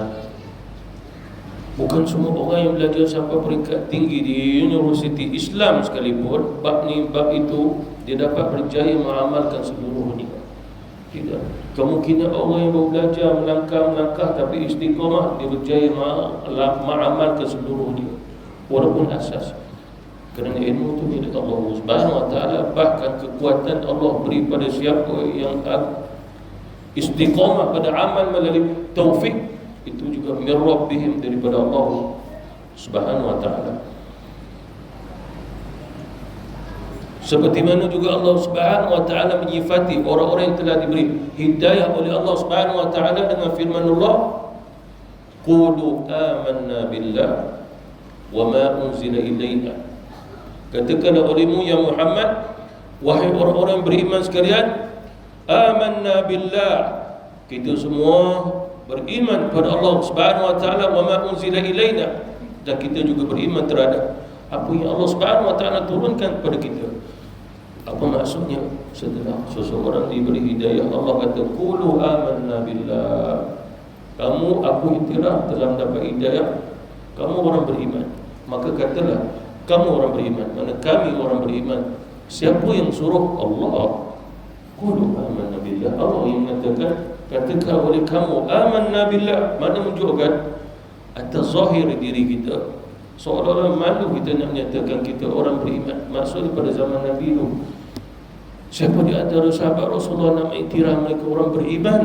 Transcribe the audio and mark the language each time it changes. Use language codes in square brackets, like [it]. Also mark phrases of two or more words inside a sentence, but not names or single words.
[ms] Bukan semua orang yang belajar sampai peringkat tinggi di universiti Islam sekalipun bab itu dia dapat berjaya mengamalkan seluruhnya. Tidak. Kemungkinan orang yang baru belajar melangkah tapi istiqamah dia berjaya mengamalkan seluruhnya walaupun asas. Kerana ilmu itu milik [ar] الله سبحانه وتعالى. [ms] Bahkan kekuatan Allah beri pada siapa yang istiqamah pada amal melalui taufik, itu juga [ar] من ربهم, [ms] daripada [ar] الله سبحانه وتعالى. [ms] Seperti mana juga [ar] الله سبحانه وتعالى [ms] menyifati orang-orang yang telah diberi hidayah oleh [ar] الله سبحانه وتعالى [ms] dengan firman Allah, [ar] قولوا آمنا بالله وما أنزل إلينا. [ms] Katakanlah olehmu ya Muhammad, wahai orang-orang beriman sekalian, [ar] آمنا بالله, [ms] kita semua beriman kepada [ar] الله سبحانه وتعالى, وما أنزل إلينا, [ms] dan kita juga beriman terhadap apa yang [ar] الله سبحانه وتعالى [ms] turunkan kepada kita. Apa maksudnya? Setelah seseorang diberi hidayah, Allah kata [ar] قولوا آمنا بالله, [ms] kamu aku iktiraf telah mendapat hidayah, kamu orang beriman, maka katalah kamu orang beriman. Mana kami orang beriman? Siapa yang suruh? Allah. [ar] قولوا آمنا بالله, [ms] Allah yang mengatakan katakan oleh kamu [ar] آمنا بالله. [ms] Mana menunjukkan atas zahir diri kita, seolah-olah malu kita nak menyatakan kita orang beriman. Maksud pada zaman Nabi itu, siapa di antara sahabat Rasulullah nak iktiraf mereka orang beriman?